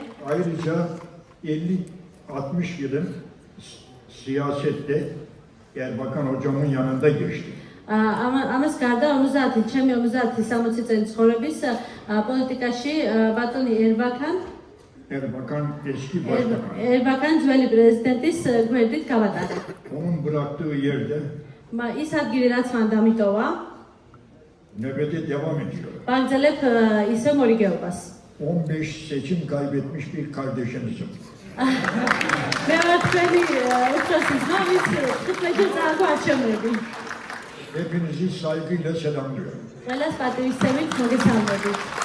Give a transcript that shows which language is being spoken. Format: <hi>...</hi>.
<tr>Ayrıca 50-60 yılın siyasette Erbakan hocamın yanında geçti.</tr> <ka>ამას გარდა 50 ჩემი 50-60 წელი ცხოვრების პოლიტიკაში ბატონი</ka> <tr>Erbakan eski başbakan.</tr> <ka>ერბაკან ძველი პრეზიდენტის გვერდით გავატარე.</ka> <tr>Onun bıraktığı yerde</tr> <ka>ის ადგილი რაც მან დამიტოვა,</ka> <tr>nöbete devam ediyor.</tr> <ka>ვაგრძელებ ისე მორიგეობას.</ka> <tr>15 seçim kaybetmiş bir kardeşimizim.</tr> <ka>მე ვარ თქვენი უფროსი ძმა, ვის 15 წარგვარჩევები.</ka> <tr>Hepinizi saygıyla selamlıyorum.</tr> <ka>ყველას პატივისცემით მოგესალმებით.</ka>